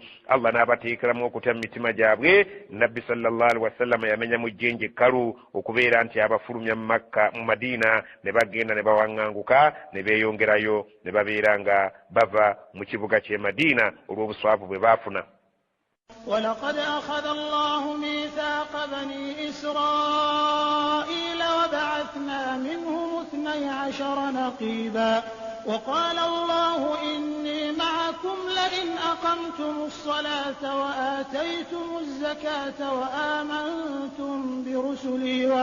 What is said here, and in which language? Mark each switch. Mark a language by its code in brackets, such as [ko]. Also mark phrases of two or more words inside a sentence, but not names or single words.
[lg] Allah n'abateekeramu okutya mu mitima gyabwe. Nabbi [ar] صلى الله عليه وسلم [lg] yamenya mu jjenje ekkalu okubeera nti abafulumya mu Makka mu Madiina ne bagenda ne bawaŋŋanguka ne beeyongerayo ne babeera nga bava mu kibuga ky'e Madiina olw'obuswavu bwe baafuna. [ar] ولقد أخذ الله ميثاق بني إسرائيل وبعثنا منهم 12 نقيبا وقال الله إني معكم لئن أقمتم الصلاة وآتيتم الزكاة وآمنتم برسلي